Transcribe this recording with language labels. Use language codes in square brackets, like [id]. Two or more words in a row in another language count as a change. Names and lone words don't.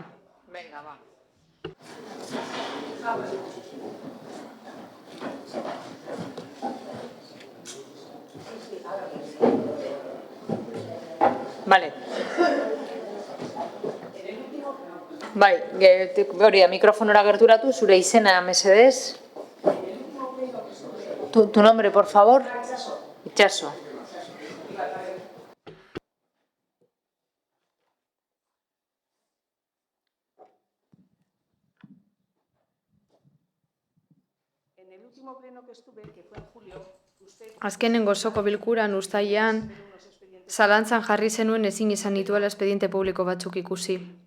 [es] Venga, va. Vale. [eu] Bai, hori da, mikrofonora gerturatu, zure izena mesedez. [es] Tu nombre, por favor. [eu] Itxaso. Azkenengo osoko bilkuran uztailean zalantzan jarri zenuen ezin izan dituela espediente publiko batzuk ikusi.